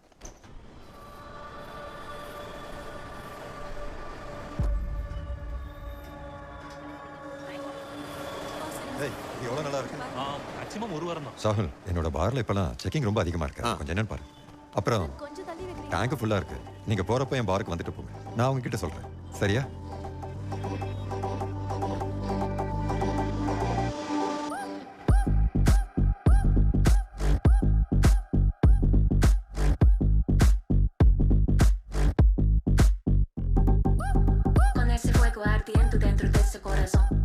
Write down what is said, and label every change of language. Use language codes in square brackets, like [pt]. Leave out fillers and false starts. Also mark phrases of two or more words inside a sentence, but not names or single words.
[ta] எவ்வளவு நல்லா இருக்கு? மேக்ஸிமம் 1 வாரம் தான். சாகுல், என்னோட பார்ல இப்பெல்லாம் செக்கிங் ரொம்ப அதிகமா இருக்கு. கொஞ்சம் என்னன்னு பாரு. அப்புறம் டேங்க் ஃபுல்லா இருக்கு. நீங்க போறப்ப என் பாருக்கு வந்துட்டு போங்க. நான் அவங்க கிட்ட சொல்றேன். சரியா? [es] Con ese fuego ardiendo dentro de ese corazón.